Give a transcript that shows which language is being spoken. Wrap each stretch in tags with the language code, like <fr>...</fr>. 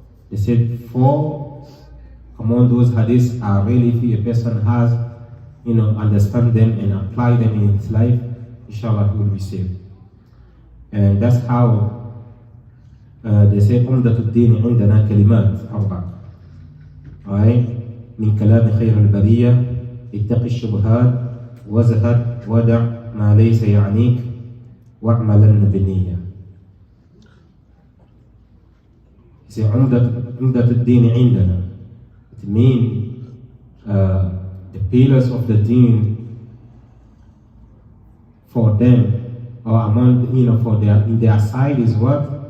<en>They said 4 among those hadiths are really, if a person has, understand them and apply them in his life, inshallah he will be saved. And that's how they say</en> <ar>عمدة الدين عندنا كلمات 4.</ar> <en>Alright?</en> <ar>من كلام خير البرية اتق الشبهات وزهد ودع ما ليس يعنيك واعملن بنية. say عمدة الدين عندنا.</ar> <en>It means the pillars of the deen for them, or among, for in their side is what?</en>